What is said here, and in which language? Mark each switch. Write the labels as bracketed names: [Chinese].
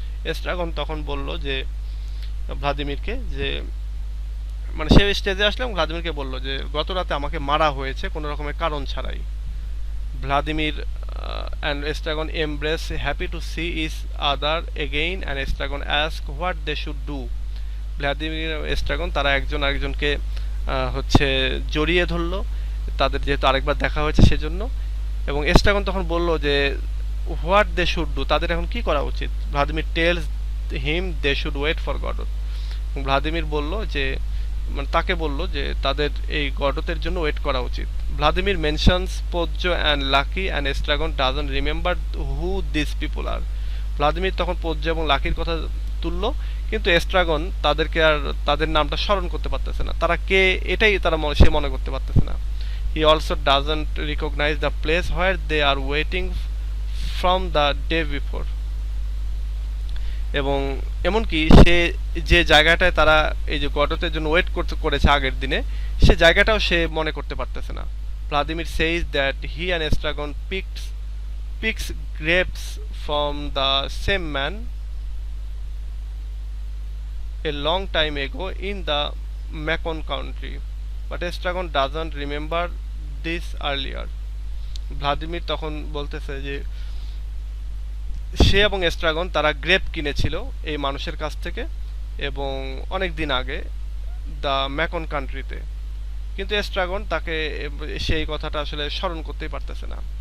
[Bangla] এস্ট্রাগন তখন বলল যে ভ্লাদিমিরকে যে মানে সে স্টেজে আসলো এবং ভ্লাদিমিরকে বলল যে গত রাতে আমাকে মারা হয়েছে কোনো রকমের কারণ ছাড়াই। [English] Vladimir and Estragon embrace, happy to see each other again, and Estragon ask what they should do. [Bangla] Vladimir এস্ট্রাগন তারা একজন আরেকজনকে হচ্ছে জড়িয়ে ধরলো, তাদের যেহেতু আরেকবার দেখা হয়েছে সেজন্য। এবং এস্ট্রাগন তখন বলল যে [English] what they should do, [Bangla] তাদের এখন কি করা উচিত। [English] Vladimir tells him they should wait for Godot. [Bangla] Vladimir বলল যে মানে তাকে বলল যে তাদের এই গডতের জন্য ওয়েট করা উচিত। [English] Vladimir mentions Pozzo and Lucky and Estragon doesn't remember who this people are. [Bangla] Vladimir তখন পোজ্য এবং লাকির কথা তুললো, কিন্তু এস্ট্রাগন তাদেরকে আর তাদের নামটা স্মরণ করতে পারতেছে না, তারা কে এটাই তারা সে মনে করতে পারতেছে না। [English] He also doesn't recognize the place where they are waiting from the day before. [Bangla] এবং এমনকি সে যে জায়গাটায় তারা এই যে গডতের জন্য ওয়েট করেছে আগের দিনে, সে জায়গাটাও সে মনে করতে পারতেছে না। [English] Vladimir says that he and Estragon picks grapes from the same man a long time ago in the Macon country, but Estragon doesn't remember this earlier. [Bangla] Vladimir তখন বলতেছে যে সে এবং এস্ট্রাগন তারা গ্রেপ কিনেছিল এই মানুষের কাছ থেকে এবং অনেক দিন আগে দ্য ম্যাকন কান্ট্রিতে, কিন্তু এস্ট্রাগন তাকে সেই কথাটা আসলে স্মরণ করতেই পারতেছে না।